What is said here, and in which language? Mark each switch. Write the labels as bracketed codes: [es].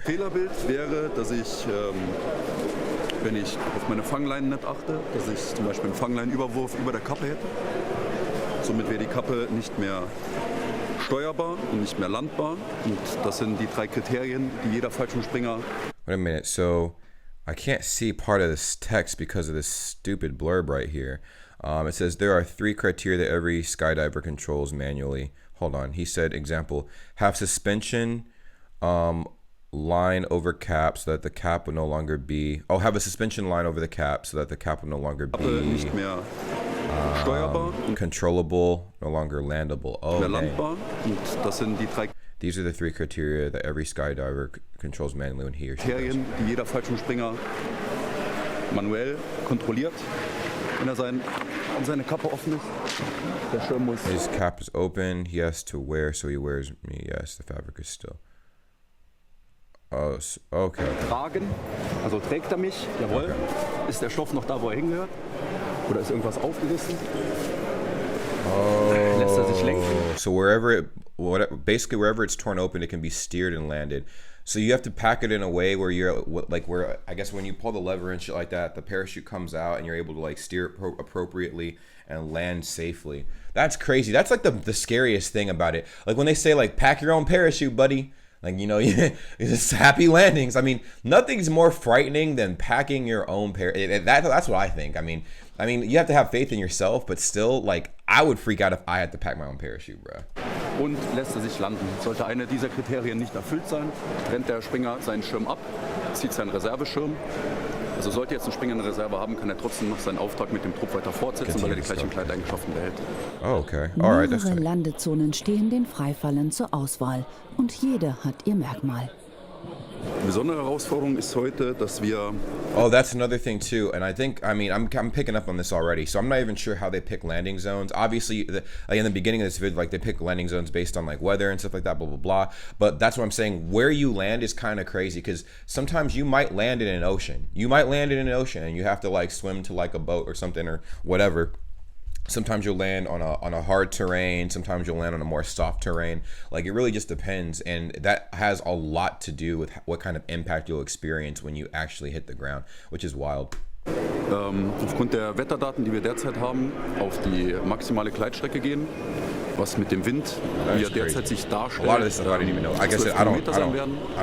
[de] Fehlerbild wäre, dass ich, wenn ich auf meine Fangleinen nicht achte, dass ich zum Beispiel einen Fangleinenüberwurf über der Kappe hätte. Somit wäre die Kappe nicht mehr steuerbar und nicht mehr landbar. Und das sind die 3 Kriterien, die jeder Fallschirmspringer... [en] Wait a minute. So I can't see part of this text because of this stupid blurb right here. It says there are 3 criteria that every skydiver controls manually. Hold on. He said, example, have suspension line over cap so that the cap will no longer be... Oh, have a suspension line over the cap so that the cap will no longer be... [de] Nicht mehr steuerbar. [en] Controllable, no longer landable. Oh, [de] mehr landbar. Und das sind die 3 [en] These are the 3 criteria that every skydiver controls manually when he or she does. [de] Kriterien, die jeder Fallschirmspringer manuell kontrolliert. Wenn seine Kappe offen ist, der Schirm muss... His cap is open, he has to wear, so he wears me. [en] Yes, the fabric is still... Oh, okay. [de] Tragen, also trägt er mich, jawohl. Okay. Ist der Stoff noch da, wo er hingehört? Oder ist irgendwas aufgerissen? [en] Oh. [de] Lässt er sich lenken? [en] So basically wherever it's torn open, it can be steered and landed. So you have to pack it in a way where where I guess when you pull the lever and shit like that, the parachute comes out and you're able to like steer it appropriately and land safely. That's crazy. That's like the scariest thing about it. Like when they say like pack your own parachute, buddy. Like, you know, it's happy landings. I mean, nothing's more frightening than packing your own parachute. That's what I think. I mean, you have to have faith in yourself, but still, like, I would freak out if I had to pack my own parachute, bro. [de] Und lässt er sich landen. Sollte eine dieser Kriterien nicht erfüllt sein, trennt der Springer seinen Schirm ab, zieht seinen Reserveschirm. Also sollte jetzt ein Springer eine Reserve haben, kann er trotzdem noch seinen Auftrag mit dem Trupp weiter fortsetzen, weil er die gleichen Kleideigenschaften behält. [en] Oh, okay. All right, [de] mehrere Landezonen stehen den Freifallern zur Auswahl und jede hat ihr Merkmal. Die besondere Herausforderung ist heute, dass wir... [en] Oh, that's another thing too, and I'm picking up on this already, so I'm not even sure how they pick landing zones. Obviously, in the beginning of this video, like they pick landing zones based on like weather and stuff like that, blah blah blah. But that's what I'm saying. Where you land is kind of crazy because sometimes you might land in an ocean. You might land in an ocean, and you have to like swim to like a boat or something or whatever. Sometimes you'll land on a hard terrain. Sometimes you'll land on a more soft terrain. Like it really just depends, and that has a lot to do with what kind of impact you'll experience when you actually hit the ground, which is wild. [de] Aufgrund der Wetterdaten, die wir derzeit haben, auf die maximale Gleitstrecke gehen, was mit dem Wind, wie er derzeit sich darstellt, 12 Kilometer sein werden.